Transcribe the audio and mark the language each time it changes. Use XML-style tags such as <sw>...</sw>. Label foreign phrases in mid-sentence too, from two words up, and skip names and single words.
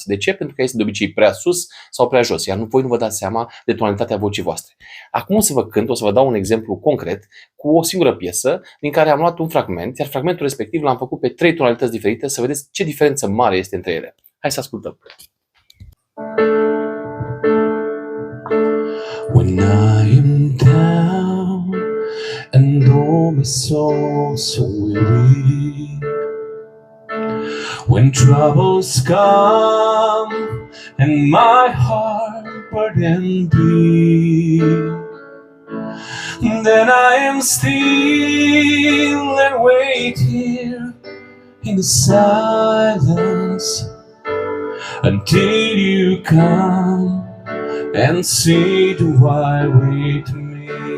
<ro>De ce? Pentru că este de obicei prea sus sau prea jos, iar voi nu vă dați seama de tonalitatea vocii voastre. Acum o să vă dau un exemplu concret cu o singură piesă din care am luat un fragment, iar fragmentul respectiv l-am făcut pe 3 tonalități diferite, să vedeți ce diferență mare este între ele. Hai să ascultăm.</ro> <en>When I am down and oh my soul so weary, when troubles come and my heart burdened be, then I am still and wait here in the silence until you come and say, do I wait me?</en>